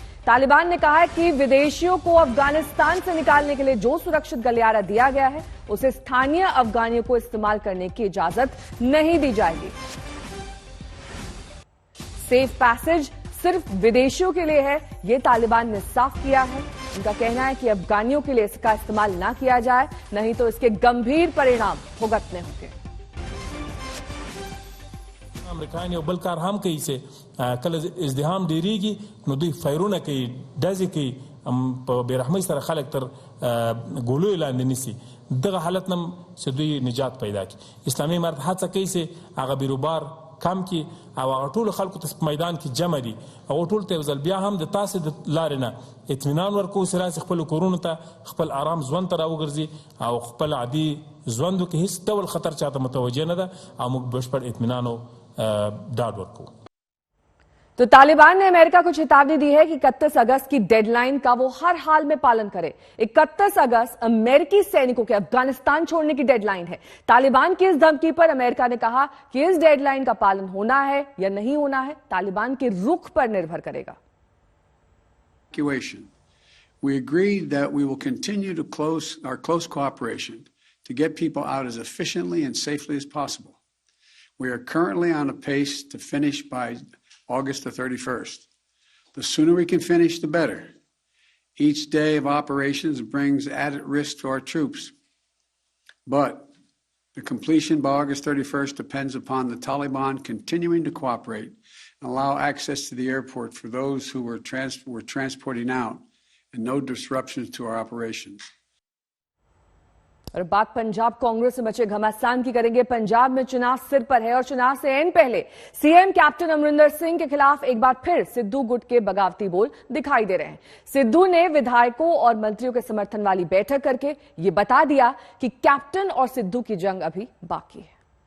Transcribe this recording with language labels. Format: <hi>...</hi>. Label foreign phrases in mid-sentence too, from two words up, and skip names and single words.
<hi>तालिबान ने कहा है कि विदेशियों को अफगानिस्तान से निकालने के लिए जो सुरक्षित गलियारा दिया गया है उसे स्थानीय अफगानियों को इस्तेमाल करने की इजाजत नहीं दी जाएगी।</hi> <en>safe passage</en> <hi>सिर्फ विदेशियों के लिए है, ये तालिबान ने साफ किया है। उनका कहना है कि अफगानियों के लिए इसका इस्तेमाल ना किया जाए, नहीं तो इसके गंभीर परिणाम भुगतने होंगे।</hi> <ps>امریکایان یو بل کار هم کوي چې کله ازدحام ډیریږي نو دوی فایرونه کوي، ډزې کوي، په بېرحمۍ سره خلک تر ګولو لاندې نیسي. دغه حالت نه چې دوی نجات پیدا کړي. اسلامي امارت هڅه کوي چې هغه بیروبار کم کړي او هغه ټولو خلکو ته په میدان کې جمع دي. هغو ټولو ته یو ځل بیا هم د تاسې د لارې نه اطمینان ورکوو چې راسي خپلو کورونو ته خپل آرام ژوند ته راوګرځي او خپل عادي ژوند کې هیڅ ډول خطر چاته متوجه نه ده او موږ بشپړ اطمینان او</ps> <hi>तो तालिबान ने अमेरिका को चेतावनी दी है कि 31 अगस्त की डेडलाइन का वो हर हाल में पालन करे। 31 अगस्त अमेरिकी सैनिकों के अफगानिस्तान छोड़ने की डेडलाइन है। तालिबान की इस धमकी पर अमेरिका ने कहा कि इस डेडलाइन का पालन होना है या नहीं होना है तालिबान के रुख पर निर्भर करेगा।</hi> <en>We agreed that we will continue to our close cooperation to get people out as efficiently and safely as possible. We are currently on a pace to finish by August the 31st. The sooner we can finish, the better. Each day of operations brings added risk to our troops. But the completion by August 31st depends upon the Taliban continuing to cooperate and allow access to the airport for those who were transporting out and no disruptions to our operations.</en> <hi>और बात पंजाब कांग्रेस से मचे घमासान की करेंगे। पंजाब में चुनाव सिर पर है और चुनाव से एन पहले सीएम कैप्टन अमरिंदर सिंह के खिलाफ एक बार फिर सिद्धू गुट के बगावती बोल दिखाई दे रहे हैं। सिद्धू ने विधायकों और मंत्रियों के समर्थन वाली बैठक करके ये बता दिया कि कैप्टन और सिद्धू की जंग अभी बाकी है।</hi>